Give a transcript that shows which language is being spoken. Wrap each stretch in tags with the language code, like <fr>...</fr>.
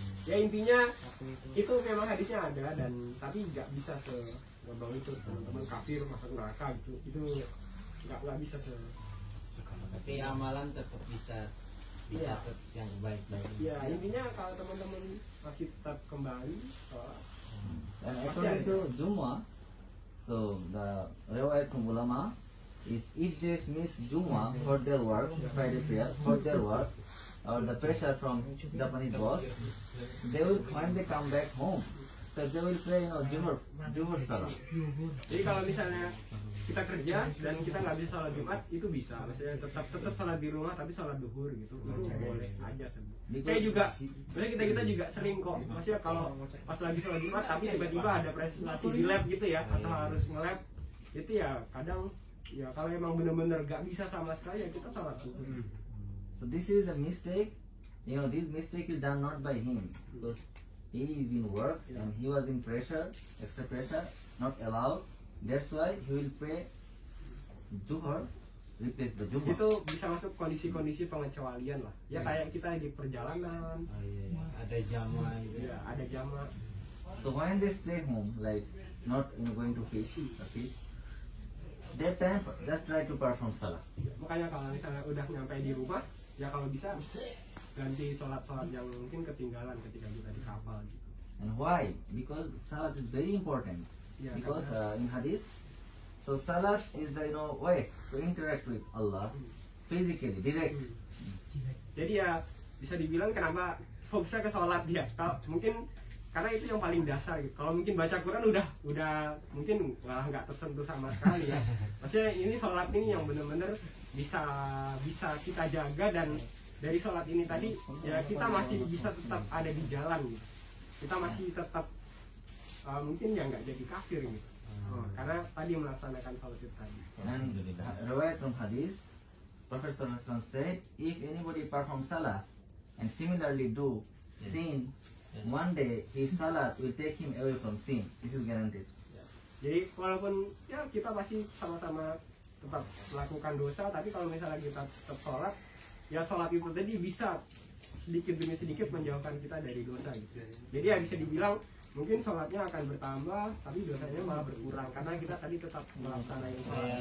<id>Ya intinya itu memang hadisnya ada, dan tapi nggak bisa segampang itu teman-teman kafir masuk neraka gitu. Itu nggak bisa Tapi amalan tetap bisa tetap yang baik-baik. Ya intinya kalau teman-teman masih tetap kembali sholat.</id> <en>And according to Jummah, so the riwayat from ulama is if they miss Jummah for their work, Friday prayer, for their work, or the pressure from Japanese boss, they will, when they come back home, so they will pray, you know, Jummah salah.</en> <id>Jadi kalau misalnya kita kerja dan kita nggak bisa sholat Jumat, itu bisa. Maksudnya tetap sholat di rumah tapi sholat duhur gitu, itu boleh aja sebenarnya. Saya juga, sebenarnya kita juga sering kok. Maksudnya kalau pas lagi sholat Jumat tapi tiba-tiba ada presentasi di lab gitu ya, atau harus nge-lab, itu ya kadang ya kalau emang bener-bener nggak bisa sama sekali ya kita sholat duhur.</id> <en>So this is a mistake. You know, this mistake is done not by him because he is in work and he was in pressure, extra pressure, not allowed. That's why he will pray Zuhur, replace the Jummah.</en> <id>Itu bisa masuk kondisi-kondisi pengecualian lah. Ya kayak kita di perjalanan. Ada jamaah gitu. Ya ada jamaah.</id> <en>So when they stay home, like not, you know, going to fish, that time just try to perform salah.</en> <id>Makanya kalau misalnya udah nyampe di rumah, ya kalau bisa ganti sholat-sholat yang mungkin ketinggalan ketika kita di kapal gitu.</id> <en>And why? Because salat is very important. Yeah, Because in hadith, so salat is the, you know, way to interact with Allah physically, direct.</en> <id>Jadi ya bisa dibilang kenapa fokusnya ke sholat dia. Kalau mungkin karena itu yang paling dasar gitu. Kalau mungkin baca Quran udah mungkin nggak tersentuh sama sekali ya. Maksudnya ini sholat ini yang benar-benar bisa kita jaga, dan dari sholat ini tadi ya kita masih bisa tetap ada di jalan gitu. Kita masih tetap mungkin ya nggak jadi kafir gitu. Karena tadi melaksanakan sholat itu tadi.</id> <en>And riwayat from hadith, Prophet Sallallahu Alaihi Wasallam said, if anybody perform salah and similarly do sin, one day his salat will take him away from sin. This is guaranteed.</en> <id>Jadi walaupun ya kita masih sama-sama tetap melakukan dosa, tapi kalau misalnya kita tetap sholat, ya sholat itu tadi bisa sedikit demi sedikit menjauhkan kita dari dosa gitu. Jadi ya bisa dibilang mungkin sholatnya akan bertambah, tapi dosanya malah berkurang karena kita tadi tetap melaksanakan sholat.</id>